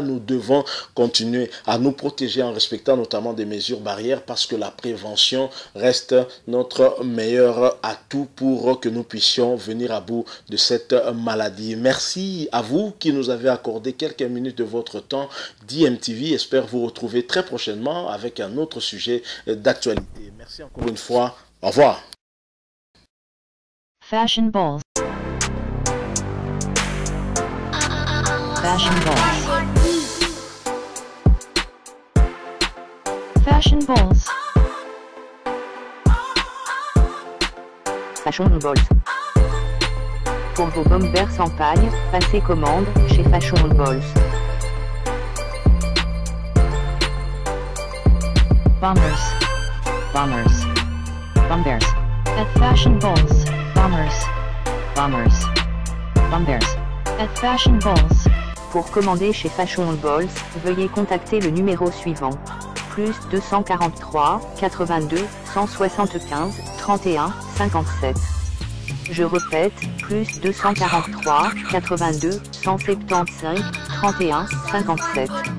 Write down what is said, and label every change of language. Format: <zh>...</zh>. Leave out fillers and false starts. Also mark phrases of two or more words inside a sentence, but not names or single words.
<fr>Nous devons continuer à nous protéger en respectant notamment des mesures barrières parce que la prévention reste notre meilleur atout pour que nous puissions venir à bout de cette maladie. Merci à vous qui nous avez accordé quelques minutes de votre temps. DMTV espère vous retrouver très prochainement avec un autre sujet d'actualité. Merci encore une fois. Au revoir. Fashion balls. Fashion balls. Fashion balls. Fashion balls. Pour vos bombers en paille, passez commande chez Fashion balls. Bombers. Bombers. Bombers. At Fashion balls. Bombers. Bombers. Bombers. At Fashion balls. Pour commander chez Fashion balls, veuillez contacter le numéro suivant. Plus 243 82 175 31 57. Je répète, plus 243 82 175 31 57.</fr>